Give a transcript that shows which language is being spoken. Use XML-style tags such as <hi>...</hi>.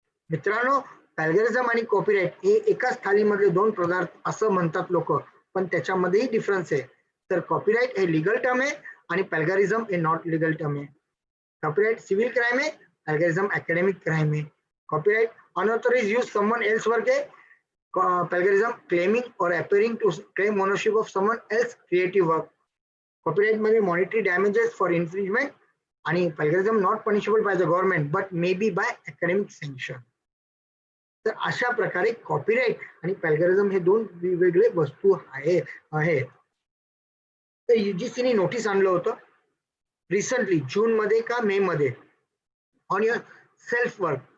<mr>मित्रांनो, प्लॅगरिझम आणि कॉपीराइट हे एकाच थालीमधले 2 पदार्थ असं म्हणतात लोक, पण त्याच्यामध्येही डिफरन्स आहे. तर कॉपीराइट हे लीगल टर्म आहे आणि प्लॅगरिझम हे</mr> <en>not legal term</en> <mr>आहे. कॉपीराइट सिव्हिल क्राइम आहे, प्लॅगरिझम अकॅडमिक क्राइम आहे.</mr> <en>Copyright unauthorised use someone else work आहे, plagiarism claiming और appearing to claim ownership of someone else creative work. Copyright मध्ये monetary damages for infringement आणि plagiarism not punishable by the government but may be by academic sanction.</en> <mr>तर अशा प्रकारे copyright आणि प्लॅगरिझम हे 2 वेगवेगळे वस्तू आहेत. तर UGCने नोटीस आणलं होतं रिसेंटली, जून मध्ये का मे मध्ये,</mr> <en>On your self work.</en>